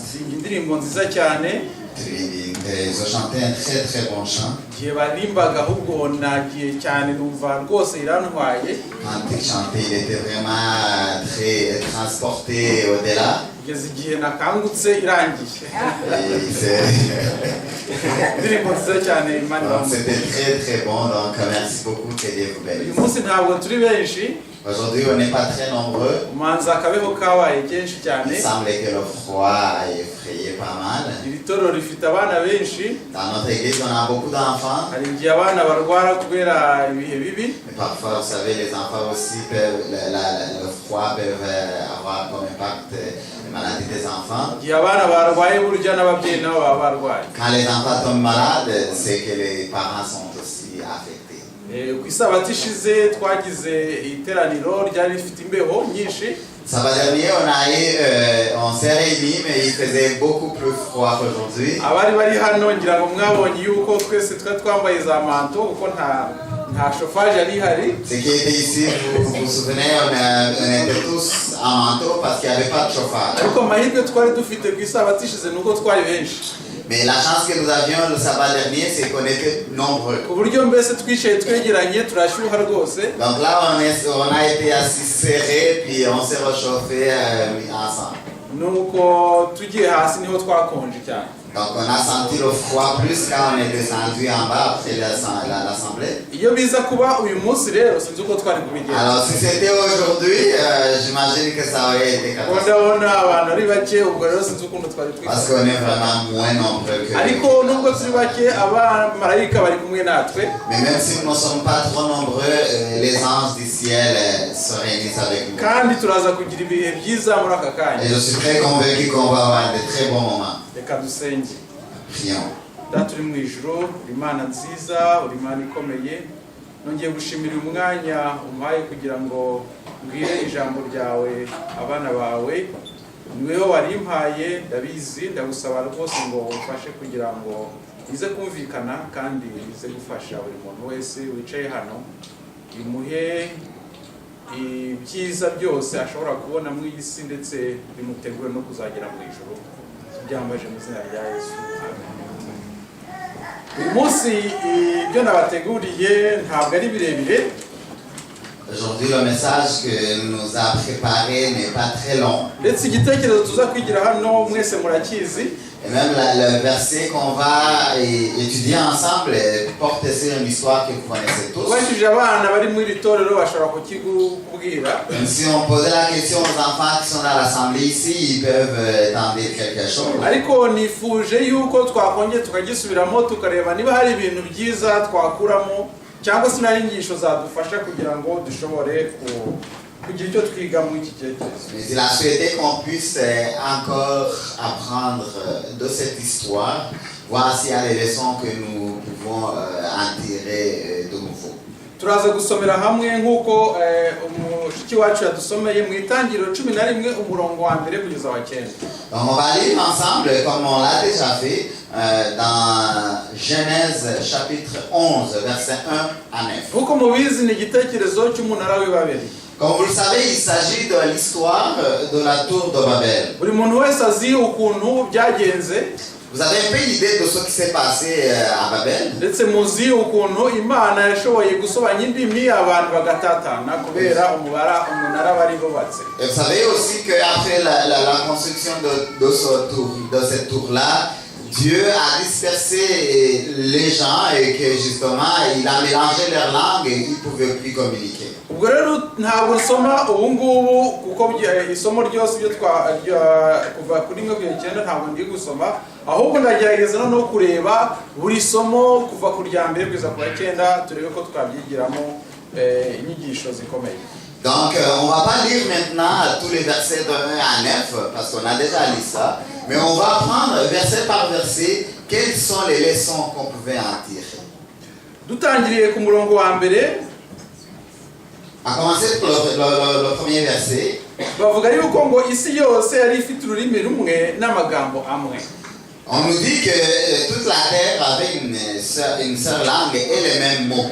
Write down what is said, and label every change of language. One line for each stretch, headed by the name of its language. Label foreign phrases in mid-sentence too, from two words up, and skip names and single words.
Kinyarwanda: indirimbo nziza cyane.
French: Ils ont chanté un très très bon chant.
Kinyarwanda: Igihe barimbaga ahubwo nagiye cyane numva rwose irantwaye.
French: Quand ils chantaient, il était vraiment très transporté au-delà.
Kinyarwanda: kugeza igihe nakangutse irangiye
French: Et
Kinyarwanda: indirimbo nziza cyane Imana
French: donc
Kinyarwanda: ibamuhe.
French: c'était très très bon, donc merci beaucoup, que Dieu vous
Kinyarwanda: uyu
French: bénisse.
Kinyarwanda: munsi ntabwo turi benshi,
French: Aujourd'hui on n'est pas très nombreux.
Kinyarwanda: umanza akabeho kabaye kenshi cyane.
French: Il semblait que le froid a effrayé pas mal.
Kinyarwanda: iri torero rifite abana benshi,
French: Dans notre église on a beaucoup d'enfants.
Kinyarwanda: hari igihe abana barwara kubera ibihe bibi,
French: Mais parfois, vous savez, les enfants aussi peuvent, le froid peut avoir comme impact les maladies des enfants.
Kinyarwanda: igihe abana barwaye burya n'ababyeyi nabo baba barwaye.
French: Quand les enfants tombent malades, c'est que les parents sont aussi affectés.
Kinyarwanda: Ku isabato ishize twagize iteraniro ryari rifite imbeho nyinshi.
French: Samedi dernier, on s'est réunis, mais il faisait beaucoup plus froid qu'aujourd'hui.
Kinyarwanda: abari bari hano ngira ngo mwabonye yuko twese twambaye za manto kuko nta chauffage yari ihari.
French: Ceux qui étaient ici, vous vous souvenez, on était tous en manteau parce qu'il n'y avait pas de chauffage.
Kinyarwanda: ariko amahirwe twari dufite ku isabato ishize nuko twari benshi,
French: Mais la chance que nous avions le sabbat dernier, c'est qu'on était nombreux.
Kinyarwanda: ku buryo mbese twicaye twegeranye turashyuha rwose.
French: Donc là, on a été assis serrés, puis on s'est réchauffé ensemble.
Kinyarwanda: nuko tugiye hasi niho twakonje cyane.
French: Donc on a senti le froid plus quand on est descendu en bas après l'assemblée.
Kinyarwanda: iyo biza kuba uyu munsi rero sinzi uko twari kubigenza.
French: Alors si c'était aujourd'hui, j'imagine que ça aurait été
Kinyarwanda: kuko
French: catastrophique.
Kinyarwanda: ndabona abantu ari bake, ubwo rero sinzi ukuntu twari
French: Parce
Kinyarwanda: twifashe.
French: qu'on est vraiment moins nombreux que...
Kinyarwanda: ariko nubwo turi bake abamarayika bari kumwe natwe,
French: Mais même si nous ne sommes pas trop nombreux, les anges du ciel se réunissent avec nous.
Kinyarwanda: kandi turaza kugira ibihe byiza muri aka kanya.
French: Et je suis très convaincu qu'on va avoir de très bons moments.
Kinyarwanda: reka dusenge.
French: Prions.
Kinyarwanda: data uri mu ijuru, uri Imana nziza, uri Imana ikomeye, nongeye gushimira uyu mwanya umpaye kugira ngo mbwire ijambo ryawe abana bawe. niweho warimpaye, ndabizi, ndagusaba rwose ngo umfashe kugira ngo bize kumvikana kandi bize gufasha buri muntu wese wicaye hano, bimuhe ibyiza byose ashobora kubona mu iyi si, ndetse bimutegure no kuzagera mu ijuru. byambaje mu izina rya Yesu, amen. uyu munsi ibyo nabateguriye ntabwo ari birebire.
French: Aujourd'hui, le message que nous a préparé n'est pas très long.
Kinyarwanda: ndetse igitekerezo tuza kwigira hano mwese murakizi.
French: Et même le verset qu'on va étudier ensemble porte sur une histoire que vous connaissez tous.
Kinyarwanda: ubashije abana bari muri iri torero bashobora kukikubwira.
French: Même si on posait la question aux enfants qui sont dans l'assemblée ici, ils peuvent tenter quelque chose.
Kinyarwanda: ariko nifuje yuko twakongera tukagisubiramo tukareba niba hari ibintu byiza twakuramo, cyangwa se n'inyigisho zadufasha kugira ngo dushobore kugira icyo twiga muri iki cyerekezo.
French: Mais il a souhaité qu'on puisse encore apprendre de cette histoire, voir s'il y a des leçons que nous pouvons en tirer de nouveau.
Kinyarwanda: turaza gusomera hamwe nk'uko umushiki wacu yadusomeye mu itangiriro 11 umurongo wa mbere kugeza wa 9.
French: Donc on va lire ensemble, comme on l'a déjà fait, dans Genèse chapitre 11, verset 1 à 9.
Kinyarwanda: nk'uko mubizi ni igitekerezo cy'umunara w'Ibabeli.
French: Comme vous le savez, il s'agit de l'histoire de la tour de Babel.
Kinyarwanda: buri muntu wese azi ukuntu byagenze,
French: Vous avez un peu l'idée de ce qui s'est passé à Babel.
Kinyarwanda: ndetse muzi ukuntu Imana yashoboye gusobanya indimi abantu bagatatana kubera umunara bari bubatse.
French: Et vous savez aussi qu'après la construction de cette tour-là, Dieu a dispersé les gens et que justement il a mélangé leurs langues et ils ne pouvaient plus communiquer.
Kinyarwanda: ubwo rero ntabwo nsoma ubu ngubu kuko isomo ryose ryo kuva kuri 1-9 ntabwo ndi gusoma, ahubwo ndagerageza no kureba buri somo kuva ku rya mbere kugeza ku 9 turebe ko twabyigiramo inyigisho zikomeye.
French: Donc on ne va pas lire maintenant tous les versets de 1 à 9 parce qu'on a déjà lu ça, mais on va prendre verset par verset quelles sont les leçons qu'on pouvait en tirer.
Kinyarwanda: dutangiriye ku murongo wa mbere,
French: À commencer par le premier verset.
Kinyarwanda: bavuga yuko ngo isi yose yari ifite ururimi rumwe n'amagambo amwe.
French: On nous dit que toute la terre avait une seule langue et les mêmes mots.